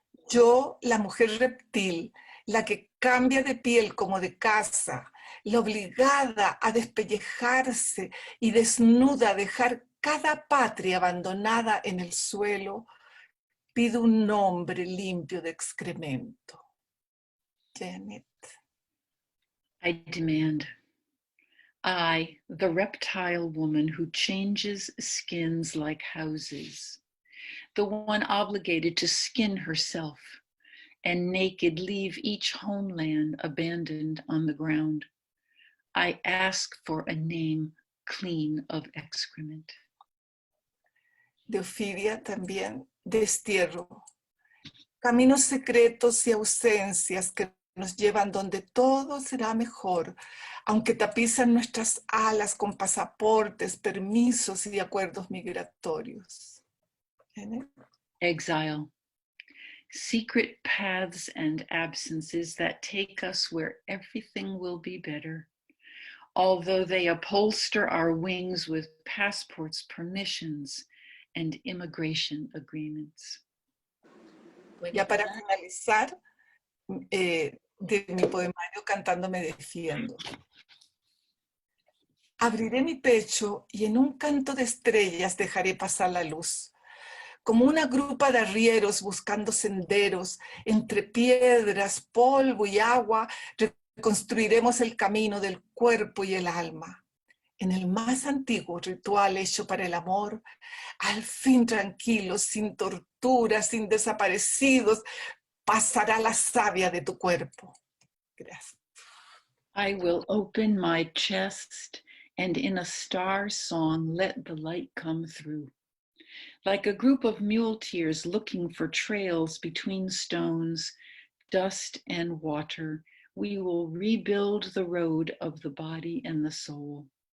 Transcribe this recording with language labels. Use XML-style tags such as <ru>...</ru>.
<es>Yo, la mujer reptil, la que cambia de piel como de casa, la obligada a despellejarse y desnuda a dejar cada patria abandonada en el suelo, pido un nombre limpio de excremento.</es> <en>Janet. I demand. I, the reptile woman who changes skins like houses, the one obligated to skin herself and naked leave each homeland abandoned on the ground. I ask for a name clean of excrement.</en> <es>De Ofidia también, destierro. Caminos secretos y ausencias que nos llevan donde todo será mejor, aunque tapizan nuestras alas con pasaportes, permisos y acuerdos migratorios.</es> <en>Exile. Secret paths and absences that take us where everything will be better, although they upholster our wings with passports, permissions, and immigration agreements.</en> <es>Ya para finalizar, de mi poemario Cantando me defiendo. Abriré mi pecho y en un canto de estrellas dejaré pasar la luz. Como una grupa de arrieros buscando senderos, entre piedras, polvo y agua, reconstruiremos el camino del cuerpo y el alma. En el más antiguo ritual hecho para el amor, al fin tranquilo, sin torturas, sin desaparecidos, pasará la savia de tu cuerpo. Gracias.</es> <en>I will open my chest and in a star song let the light come through. Like a group of muleteers looking for trails between stones, dust and water, we will rebuild the road of the body and the soul.</en>